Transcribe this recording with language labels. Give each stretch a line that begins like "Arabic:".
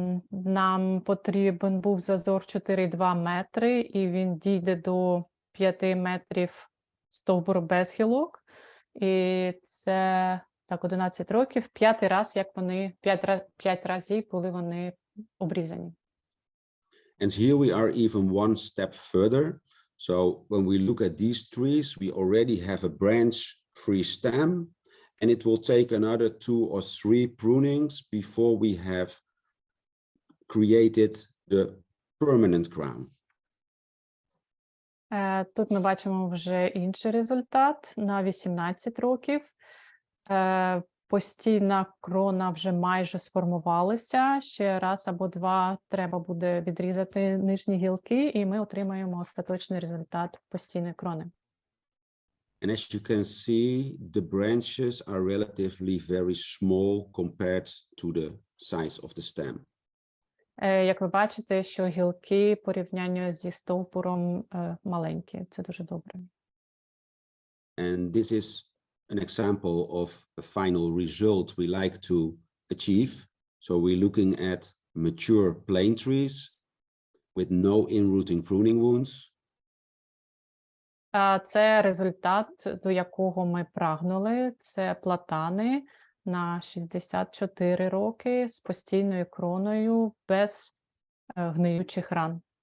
Ukrainian: Нам потрібен був зазор 4,2 метри, і він дійде до 5 метрів стовбуру без гілок. І це, так, 11 років, 5-й раз, як вони, 5 разів, коли вони обрізані.
English: And here we are even one step further. So when we look at these trees, we already have a branch-free stem, and it will take another 2 or 3 prunings before we have created the permanent crown.
Ukrainian: Тут ми бачимо вже інший результат на 18 років. Постійна крона вже майже сформувалася. Ще раз або 2 треба буде відрізати нижні гілки, і ми отримаємо остаточний результат постійної крони.
English: And as you can see, the branches are relatively very small compared to the size of the stem.
Ukrainian: Як ви бачите, що гілки порівняння зі стовбуром маленькі. Це дуже добре.
English: And this is an example of a final result we like to achieve. So we're looking at mature plane trees with no in-rooting pruning wounds.
Ukrainian: Це результат, до якого ми прагнули. Це платани на 64 роки з постійною кроною без гниючих ран.